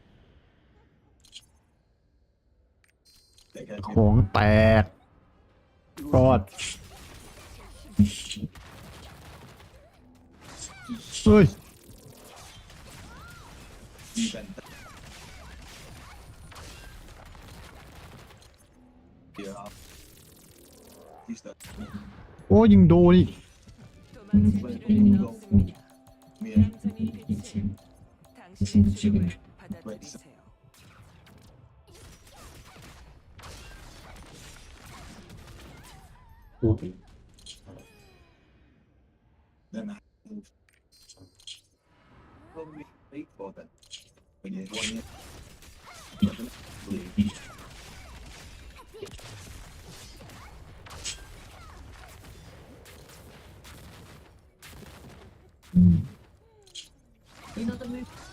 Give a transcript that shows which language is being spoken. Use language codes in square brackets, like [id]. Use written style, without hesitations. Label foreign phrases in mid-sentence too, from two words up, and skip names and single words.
[th] ของแตกรอดเฮ้ย โอ้ยิงโดนอีก [ko] 당신의 죽음을 받아들이세요. [en] Then I move. Probably wait for that. When you want it. You know the move.